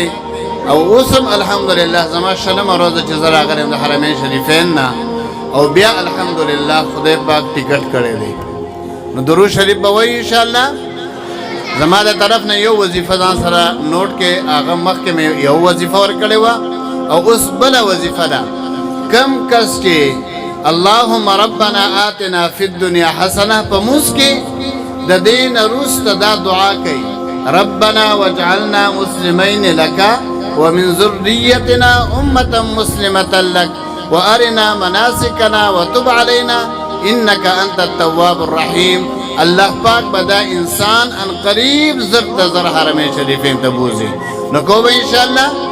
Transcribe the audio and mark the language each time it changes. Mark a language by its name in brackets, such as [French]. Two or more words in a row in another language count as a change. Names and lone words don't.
[Pashto] او اوس هم الحمدلله زما شلمه ورځ چې زه راغلم د حرمین شریفین نه او بیا الحمدلله خدای پاک ټیکټ کړی دی. نو درود شریف به وایي انشاءالله. زما د طرف نه یو وظیفه ځان سره نوٹ کې هغه مخکې مې یو وظیفه ورکړې وه او اوس بله وظیفه ده. کم کس چې [Arabic] اللهم ربنا آتنا فی الدنیا حسنه [Pashto] په مونځ کې د دې نه وروسته دا دعا کوي [Arabic] ربنا واجعلنا مسلمین لك ومن ذریتنا امة مسلمة لك وارنا مناسکنا وتب علینا انك انت التواب الرحیم. [Pashto] الله پاک بدا انسان ان قریب زر حرمین شریفین ته بوزي نو کو به انشاءالله.